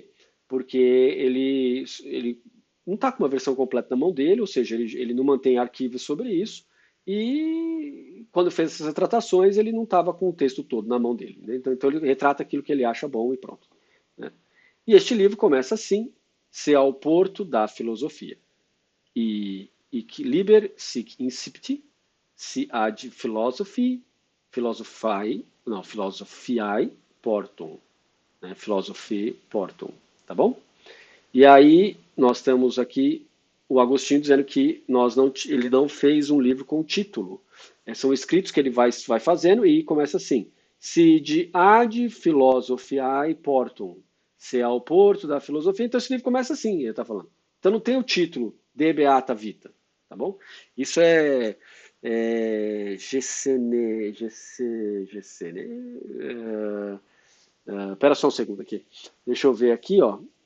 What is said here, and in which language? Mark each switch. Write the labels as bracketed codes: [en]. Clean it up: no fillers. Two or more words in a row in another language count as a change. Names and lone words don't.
[pt] Porque ele não está com uma versão completa na mão dele, ou seja, ele não mantém arquivos sobre isso, e quando fez essas retratações, ele não estava com o texto todo na mão dele. Né? Então ele retrata aquilo que ele acha bom e pronto. Né? E este livro começa assim, Se ao porto da filosofia. [la] E que liber sic incipit, si ad philosophiae portum. Né? Philosophiae portum. [pt] Tá bom? E aí nós temos aqui o Agostinho dizendo que ele não fez um livro com título. São escritos que ele vai fazendo e começa assim. [la] Se de ad philosophiae portum, [pt] se ao porto da filosofia. Então esse livro começa assim, ele está falando. Então não tem o título De Beata Vita, tá bom? Isso Gessene, pera só um segundo aqui. Deixa eu ver aqui, ó.